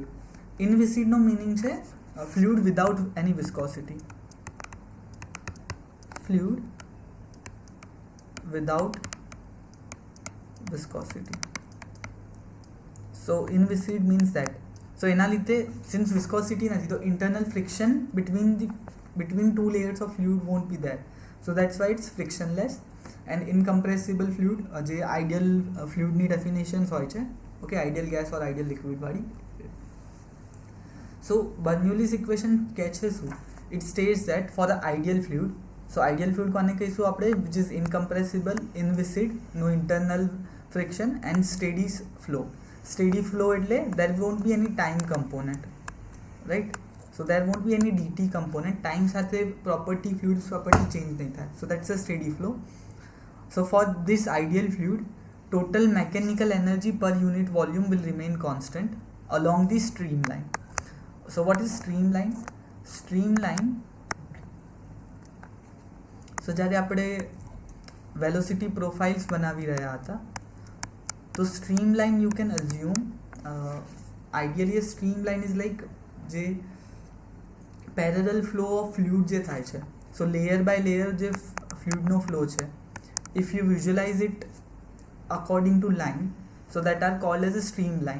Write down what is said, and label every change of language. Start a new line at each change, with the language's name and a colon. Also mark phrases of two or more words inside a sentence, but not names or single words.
English: Inviscid no meaning છે fluid without any viscosity. Fluid without viscosity. So inviscid means that. So
Gujarati: એના લીધે
English: since viscosity
Gujarati: નથી તો
English: internal friction between two layers of fluid won't be there. So that's why it's frictionless. And incompressible fluid જે ideal fluidની definitions
Gujarati: હોય છે,
English: okay, ideal gas or ideal liquid વાળી. So Bernoulli's equation
Gujarati: કહે છે શું?
English: It states that for the ideal fluid, so ideal fluid
Gujarati: કોને કહીશું આપણે,
English: which is incompressible, inviscid, no internal friction and steady flow. steady flow એટલે there won't be any time component, right. So there won't be any dt component. Time સાથે property, fluid's property change
Gujarati: નહીં થાય.
English: So that's a steady flow. So for this ideal fluid, total mechanical energy per unit volume will remain constant along the streamline. So what is streamline? Streamline સો
Gujarati: જ્યારે આપણે
English: velocity profiles
Gujarati: બનાવી રહ્યા હતા તો
English: stream line you can assume ideally stream line is like જે parallel flow of fluid
Gujarati: જે થાય છે.
English: So layer by layer
Gujarati: જે ફ્લુઇડનો ફ્લો છે,
English: If you visualize it according to line, so that are called as a stream line.